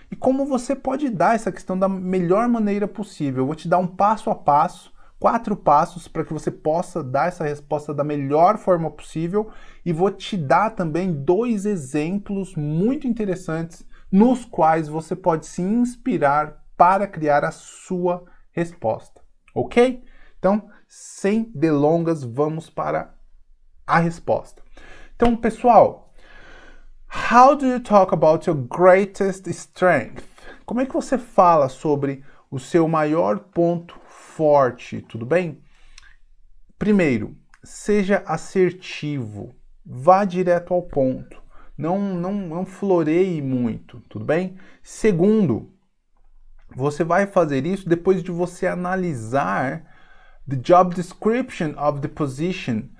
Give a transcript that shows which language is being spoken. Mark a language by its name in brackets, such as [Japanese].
[Portuguese] E como você pode dar essa questão da melhor maneira possível. Eu vou te dar um passo a passo, 4 passos para que você possa dar essa resposta da melhor forma possível e vou te dar também 2 exemplos muito interessantes nos quais você pode se inspirar para criar a sua resposta, ok? Então, sem delongas, vamos para a resposta. Então, pessoal, [English] how do you talk about your greatest strength? [Portuguese] Como é que você fala sobre o seu maior ponto forte, tudo bem? Primeiro, seja assertivo, vá direto ao ponto, não floreie muito, tudo bem? Segundo, você vai fazer isso depois de você analisar [English] the job description of the position.